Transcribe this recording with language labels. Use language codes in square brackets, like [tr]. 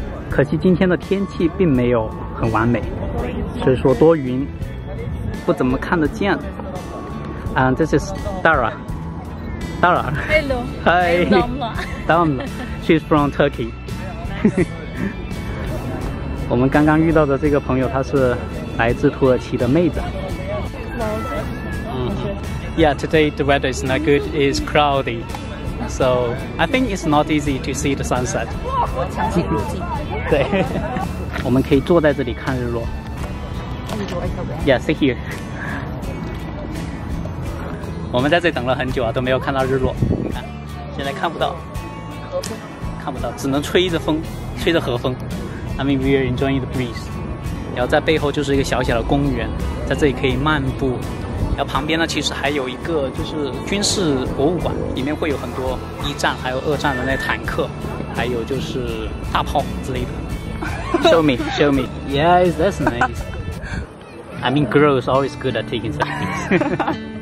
[zh] 可惜今天的天气并没有很完美，所以说多云，不怎么看得见。 [en] This is Dara. Dara. Hello. Hi. Damla. She's from Turkey. [zh] 我们刚刚遇到的这个朋友，她是来自土耳其的妹子。 [en] Yeah, today the weather is not good. It's cloudy, so I think it's not easy to see the sunset. [zh] 强行入境。对，我们可以坐在这里看日落。 [en] Yeah, sit here. [zh] 我们在这里等了很久啊，都没有看到日落。你看，现在看不到，看不到，只能吹着风，吹着河风。 [en] I mean, we are enjoying the breeze. [zh] 然后在背后就是一个小小的公园，在这里可以漫步。然后旁边呢，其实还有一个就是军事博物馆，里面会有很多1战还有2战的那坦克，还有就是大炮之类的。 [en] Show me, show me. Yes, that's nice. I mean, girls always good at taking selfies.